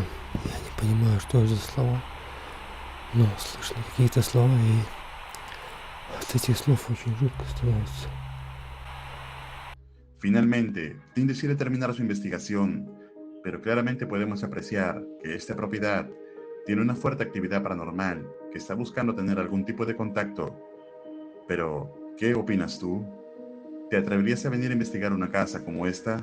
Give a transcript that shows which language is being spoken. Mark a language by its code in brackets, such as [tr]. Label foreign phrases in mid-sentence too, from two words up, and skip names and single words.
[ru] я не понимаю, что это за слова, но слышно какие-то слова, и от этих слов очень жутко становится. [es] Finalmente, Tim decide terminar su investigación, pero claramente podemos apreciar que esta propiedad tiene una fuerte actividad paranormal que está buscando tener algún tipo de contacto. Pero, ¿qué opinas tú? ¿Te atreverías a venir a investigar una casa como esta?